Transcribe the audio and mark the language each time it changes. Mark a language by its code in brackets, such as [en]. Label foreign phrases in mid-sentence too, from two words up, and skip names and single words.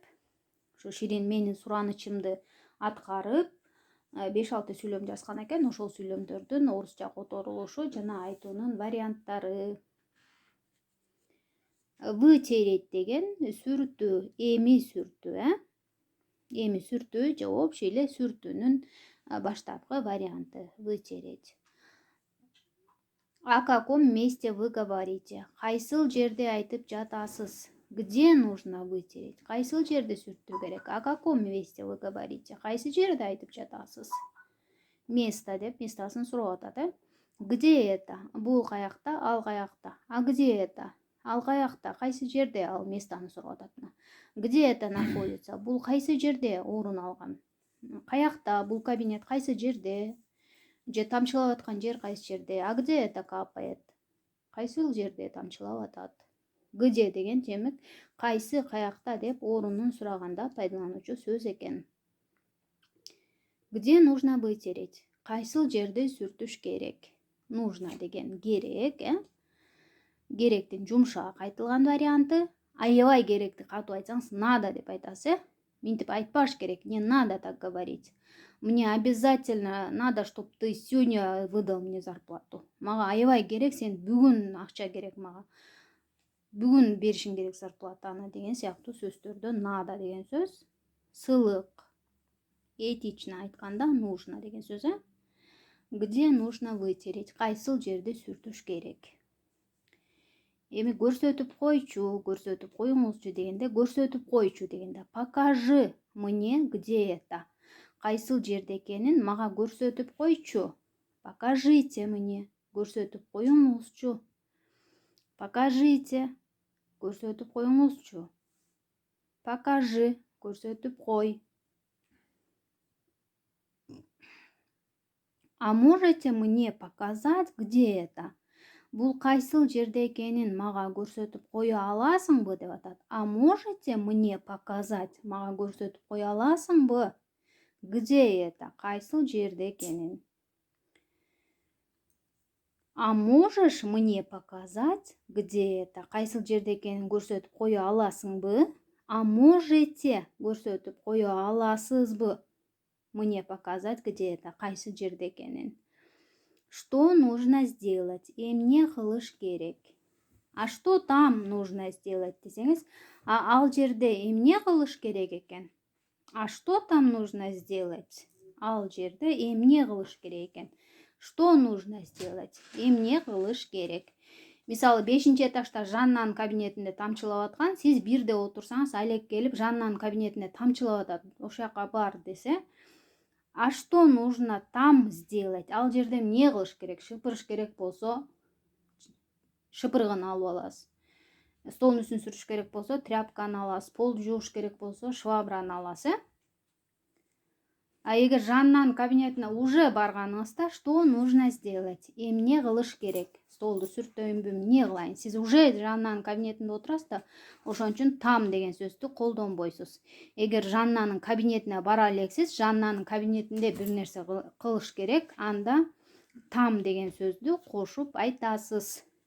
[ky] Ошо Ширин менин суранычымды аткарып 5-6 сүйлөм жазган экен. Ошол сүйлөмдөрдүн орусча которулушу жана айтуунун варианттары. Вытереть деген сүртүү, эми сүртүү, эми сүртүү же общий эле сүртүүнүн баштапкы варианты вытереть. [ru] О каком месте вы говорите? [ky] Кайсыл жерде айтып жатасыз? [ru] Где нужно вытереть? [ky] Кайсыл жерде сүртүү керек? [ru] О каком месте вы говорите? [ky] Кайсы жерде айтып жатасыз? Место деп местасын сурап атат. [ru] Где это? [ky] Бул каякта, ал каякта. [ru] А где это? [ky] Ал каякта, кайсы жерде? Ал местаны сурап атат. [ru] Где это находится? [ky] Бул кайсы жерде орун алган? Каякта бул кабинет кайсы жерде? Же тамчылап аткан жер кайсы жерде? [ru] А где это капает? [ky] Кайсыл жерде тамчылап атат? Где деген демек кайсы каякта деп орунун сураганда пайдалануучу сөз экен. [ru] Где нужно вытереть? [ky] Кайсыл жерде сүртүш керек? Нужно деген керек, Керектин жумшак айтылган варианты. Аябай керекти катуу айтсаңыз, надо деп айтасыз, Минтип айтпаш керек, [ru] не надо так говорить. Мне обязательно надо, чтобы ты сегодня выдал мне зарплату. [ky] Мага аябай керек, сен бүгүн акча керек мага. Бүгүн беришиң керек зарплатаны деген сыяктуу сөздөрдө надо деген сөз. Сылык. Этично айтканда нужно деген сөз, [ru] Где нужно вытереть? [ky] Кайсыл жерде сүртүш керек? Эми көрсөтүп коюңузчу дегенде, көрсөтүп койчу дегенде, [ru] покажи мне, где это. [ky] Кайсыл жерде экенин мага көрсөтүп койчу. [ru] Покажите мне, [ky] көрсөтүп коюңузчу. Покажите, көрсөтүп коюңузчу. Покажи, көрсөтүп кой. [ru] А можете мне показать, где это? [ky] Бул кайсыл жерде экенин мага көрсөтүп кое аласыңбы деп атат. [ru] А можете мне показать? [ky] Мага көрсөтүп кое аласыңбы? [ru] Где это? [ky] Кайсыл жерде экенин. [ru] А можешь мне показать, где это? [ky] Кайсыл жерде экенин көрсөтүп кое аласыңбы? [ru] А можете [ky] көрсөтүп кое аласызбы? [ru] Мне показать, где это? [ky] Кайсы жерде экенин. [ru] Что нужно сделать? [ky] Эмне кылыш керек? [ru] А что там нужно сделать [ky] десеңиз, ал жерде эмне кылыш керек экен? [ru] А что там нужно сделать? [ky] Ал жерде эмне кылыш керек экен? [ru] Что нужно сделать? [ky] Эмне кылыш керек? Мисалы 5-этажда Жаннанын кабинетинде тамчылап аткан, сиз бирде отурсаңыз, Алек келип Жаннанын кабинетинде тамчылап атат, ошол жака бар десе, [ru] а что нужно там сделать? [ky] Ал жерде эмне кылыш керек? Шыпырыш керек болсо, шыпырыгын алып аласыз. Столдун үстүн сүрүш керек болсо, тряпканы аласыз. Полду жууш керек болсо, швабраны аласыз, А эгер Жаннанын кабинетине уже барганыңызда, [ru] что нужно сделать? [ky] Эмне кылыш керек? Столду сүртөйүнбү, эмне кылайын? Сиз уже Жаннанын кабинетинде отурасыз да, ошон үчүн там деген сөздү колдонбойсуз. Эгер Жаннанын кабинетине бара элексиз, Жаннанын кабинетинде бир нерсе кылыш керек, анда там деген сөздү кошуп айтасыз.